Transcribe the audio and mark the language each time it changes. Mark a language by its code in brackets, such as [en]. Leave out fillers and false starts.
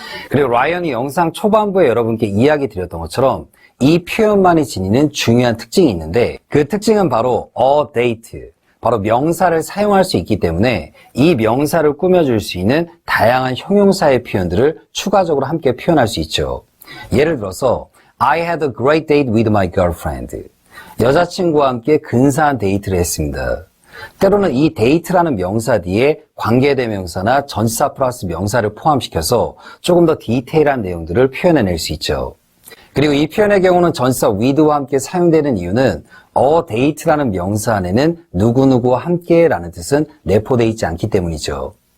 [ko] 그리고 라이언이 영상 초반부에 여러분께 이야기 드렸던 것처럼 이 표현만이 지니는 중요한 특징이 있는데 그 특징은 바로 a date, 바로 명사를 사용할 수 있기 때문에 이 명사를 꾸며줄 수 있는 다양한 형용사의 표현들을 추가적으로 함께 표현할 수 있죠. 예를 들어서 [en] I had a great date with my girlfriend. [ko] 여자친구와 함께 근사한 데이트를 했습니다. 때로는 이 데이트라는 명사 뒤에 관계대명사나 전치사 플러스 명사를 포함시켜서 조금 더 디테일한 내용들을 표현해낼 수 있죠. 그리고 이 표현의 경우는 전치사 with와 함께 사용되는 이유는 date라는 명사 안에는 누구누구와 함께라는 뜻은 내포되어 있지 않기 때문이죠.